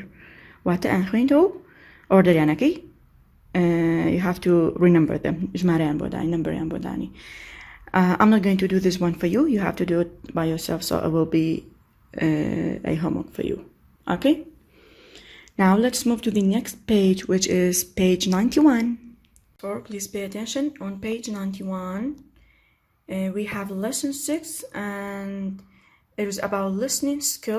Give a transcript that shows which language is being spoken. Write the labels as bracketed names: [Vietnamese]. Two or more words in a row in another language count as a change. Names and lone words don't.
[Central Kurdish] واتە ئەخوێنەوە order یانەکەی [English] you have to remember them. [Central Kurdish] ژمارەیان بۆ دانی نمبریان بۆ دانی. [English] I'm not going to do this one for you. You have to do it by yourself, so it will be a homework for you. Okay? Now let's move to the next page, which is page 91. So please pay attention. On page 91, we have lesson 6, and it is about listening skill.